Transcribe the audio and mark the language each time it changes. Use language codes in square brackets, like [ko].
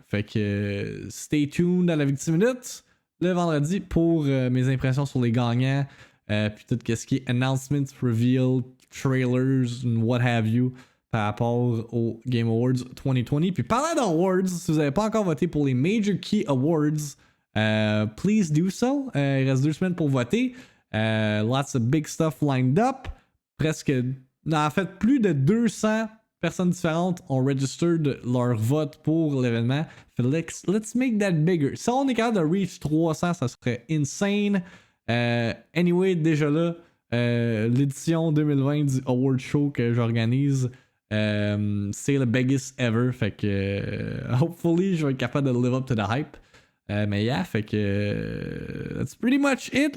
[fr] Fait que stay tuned à la VIICTIIMINUTE le vendredi pour mes impressions sur les gagnants, puis tout ce qui est [en] announcements, reveal, trailers, and what have you [fr] par rapport aux Game Awards 2020. Puis parlant d'awards, si vous n'avez pas encore voté pour les Major Key Awards, [en] please do so. [fr] Il reste 2 semaines pour voter. [en] Lots of big stuff lined up. [fr] En fait, plus de 200 personnes différentes ont registered leur vote pour l'événement. [en] Let's make that bigger. [fr] Si on est capable de reach 300, ça serait insane. Anyway, déjà là, l'édition 2020 du Award Show que j'organise, c'est le [en] biggest ever. [fr] Fait que hopefully, je vais être capable de [en] live up to the hype. [fr] Mais [en] yeah, [fr] fait que [en] that's pretty much it.